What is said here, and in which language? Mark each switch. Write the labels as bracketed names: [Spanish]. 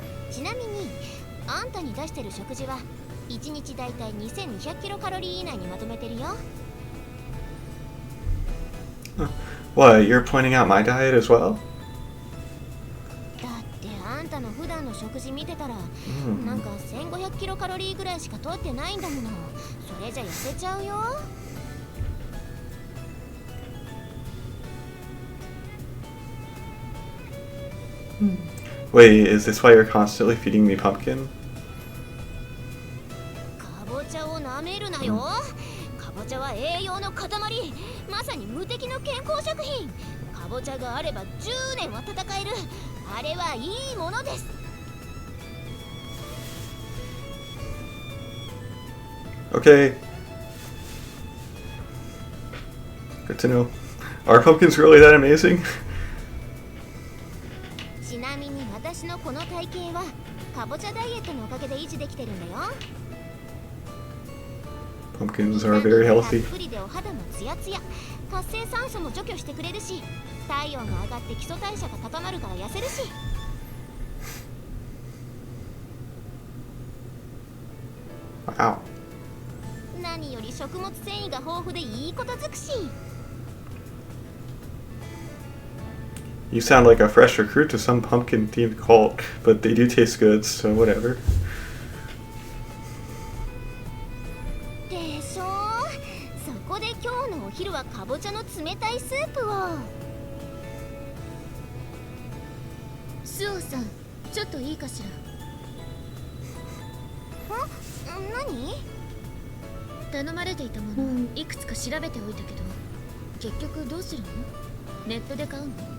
[Japanese] ちなみにあんたに出してる食事は1日だいたい2200キロカロリー以内にまとめてるよ。 [English] What, you're pointing out my diet as well? [Japanese] だってあんたの普段の食事見てたら、なんか1500キロカロリーぐらいしか取ってないんだもの。それじゃ痩せちゃうよ。 [English] Wait, is this why you're constantly feeding me pumpkin? [Japanese] かぼちゃを舐めるなよ。かぼちゃは栄養の塊、まさに無敵の健康食品。かぼちゃがあれば10年は戦える。あれはいいものです。 [English] Okay. Good to know. Are pumpkins really that amazing? [Japanese] ちなみに私のこの体型はかぼちゃダイエットのおかげで維持できてるんだよ。 [English] Pumpkins are very healthy. [Japanese] たっぷりでお肌もツヤツヤ、活性酸素も除去してくれるし、体温が上がって基礎代謝が高まるから痩せるし。 [English] Wow. [Japanese] 何より食物繊維が豊富でいいこと尽くし。 [English] You sound like a fresh recruit to some pumpkin-themed cult, but they do taste good, so whatever. [Japanese] でしょ。そこで今日のお昼はかぼちゃの冷たいスープを。スオさん、ちょっといいかしら。何？頼まれていたもの、いくつか調べておいたけど、結局どうするの？ネットで買うの？